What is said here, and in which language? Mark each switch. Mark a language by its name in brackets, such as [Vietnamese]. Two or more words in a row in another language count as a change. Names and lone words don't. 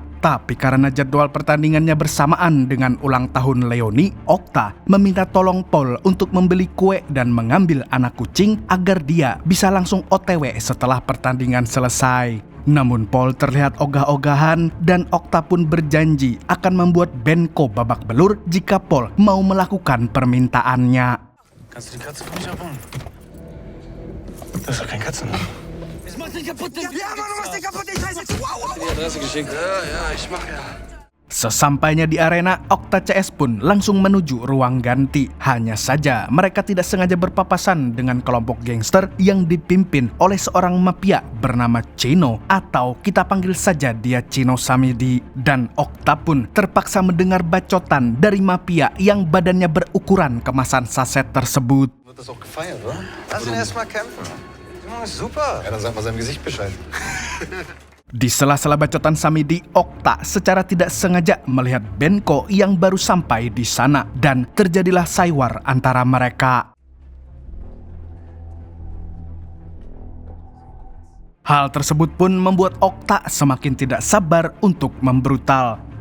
[Indonesian] Tapi karena jadwal pertandingannya bersamaan dengan ulang tahun Leonie, Okta meminta tolong Paul untuk membeli kue dan mengambil anak kucing agar dia bisa langsung OTW setelah pertandingan selesai. Namun Paul terlihat ogah-ogahan dan Okta pun berjanji akan membuat Benko babak belur jika Paul mau melakukan permintaannya. [German] Kannst du die Katze für mich abholen? Das ist doch kein Katzenhaus. Mach den kaputt! Ja, Mann, du machst den kaputt! Ich weiß jetzt! Wow! Die Adresse geschickt. Ja, ich mach ja. [Indonesian] Sesampainya di arena, Okta CS pun langsung menuju ruang ganti. Hanya saja mereka tidak sengaja berpapasan dengan kelompok gangster yang dipimpin oleh seorang mafia bernama Chino, atau kita panggil saja dia Chino Samidi. Dan Okta pun terpaksa mendengar bacotan dari mafia yang badannya berukuran kemasan saset tersebut. [German] Wird das auch gefeiert, oder? Lass ihn erst mal kämpfen. Junge ist super. Ja, dann sag mal seinem Gesicht Bescheid. [Indonesian] Di sela-sela bacotan Samidi, Okta secara tidak sengaja melihat Benko yang baru sampai di sana dan terjadilah saiwar antara mereka. Hal tersebut pun membuat Okta semakin tidak sabar untuk membrutal.